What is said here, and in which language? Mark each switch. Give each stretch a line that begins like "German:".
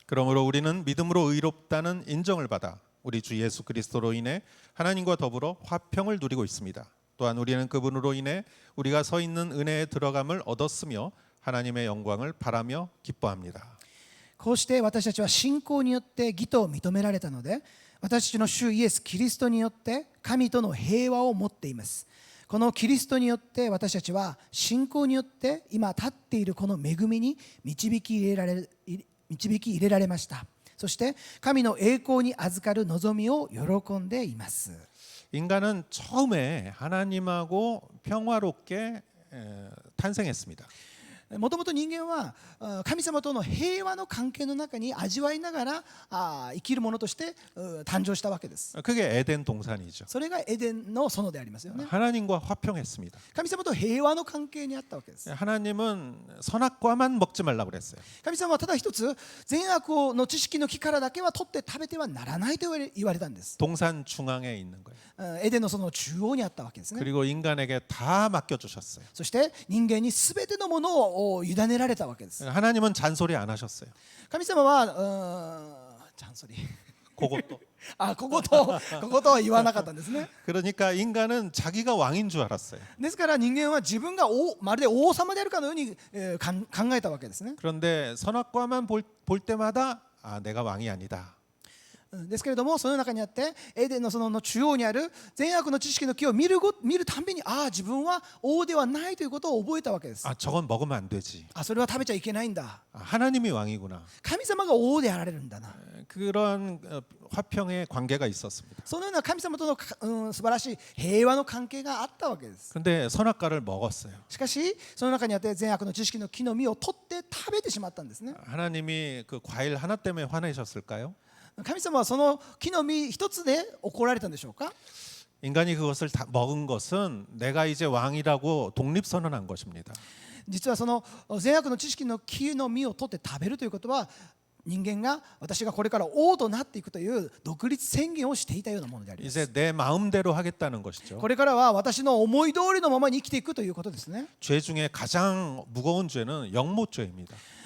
Korean: 그러므로 우리는 믿음으로 의롭다는 인정을 받아 우리 주 예수 그리스도로 인해 하나님과 더불어 화평을 누리고 있습니다. 또한 우리는 그분으로 인해 우리가 서 있는 은혜에 들어감을 얻었으며 하나님의 영광을 바라며 기뻐합니다.
Japanese: こうして私たちは信仰によって義と認められたので、私たちの主イエス・キリストによって神との平和を持っています。このキリストによって私たちは信仰によって今立っているこの恵みに導き入れられました。そして神の栄光に預かる望みを喜んでいます。
Korean: 인간은 처음에 하나님하고 평화롭게 탄생했습니다.
Japanese: もともと人間は神様との平和の関係の中に味わいながら生きるものとして誕生したわけです。
Korean: 그게 에덴 동산이죠.
Japanese: それがエデンの園でありますよね。
Korean: 하나님과 화평했습니다.
Japanese: 神様と平和の関係にあったわけです。
Korean: 하나님은 선악과만 먹지 말라고 그랬어요.
Japanese: 神様はただ一つ善悪の知識の木からだけは取って食べてはならないと言われたんです。
Korean: 동산 중앙에 있는 거예요.
Japanese: エデンの園の中央にあったわけですね。
Korean: 그리고 인간에게 다 맡겨 주셨어요.
Japanese: そして人間に全てのものをを委ねられたわけです。
Korean: 하나님은 잔소리 안 하셨어요.
Japanese: 神様はチャンソリー
Korean: 그것도.
Japanese: こことは言わなかったんですね。
Korean: 그러니까 인간은 자기가 왕인 줄 알았어요.
Japanese: ですから人間は自分がまるで王様であるかのように考えたわけですね。
Korean: 그런데 선악과만 볼 때마다 아, 내가 왕이 아니다.
Japanese: ですけれども、その中にあってエデンの園の中央にある善悪の知識の木を見るたんびに、自分は王ではないということを覚えたわけです。
Korean: 아, 저건 먹으면 안 되지.
Japanese: それは食べちゃいけないんだ。
Korean: 아, 하나님이 왕이구나.
Japanese: 神様が王であられるんだな。
Korean: 그런 화평의 관계가 있었습니다.
Japanese: そのような神様との素晴らしい平和の関係があったわけです。
Korean: 근데 선악과를 먹었어요.
Japanese: しかしその中にあって善悪の知識の木の実を取って食べてしまったんですね。
Korean: 하나님이 그 과일 하나 때문에 화내셨을까요?
Japanese: 神様はその木の実一つで怒られたんでしょうか。
Korean: 인간이 그것을 다 먹은 것은 내가 이제 왕이라고 독립선언한 것입니다.
Japanese: 実はその善悪の知識の木の実を取って食べるということは、人間が私がこれから王となっていくという独立宣言をしていたようなものであります。
Korean: 이제 내 마음대로 하겠다는 것이죠.
Japanese: これからは私の思い通りのままに生きていくということですね。
Korean: 죄 중에 가장 무거운 죄는 영모죄입니다.